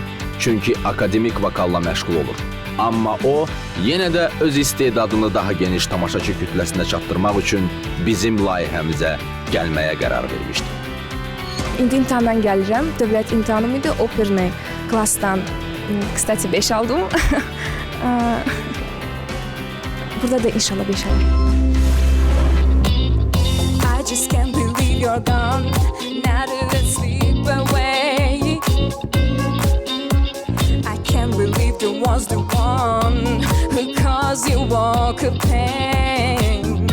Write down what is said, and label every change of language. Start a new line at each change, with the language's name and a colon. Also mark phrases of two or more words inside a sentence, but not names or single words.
Azerbaijani: Çünki akademik vokalla məşğul olur. Amma o, yenə də öz istedadını daha geniş tamaşaçı kütləsinə çatdırmaq üçün bizim layihəmizə gəlməyə qərar vermişdi. İndi imtahandan gəlirəm, dövlət imtahanım idi, operni klassdan, kстати, 5 aldım. Burada da inşallah 5 alırım.
English: I just can't believe you're gone. Now that I slip away, I can't believe there was the one who caused you walk a pain.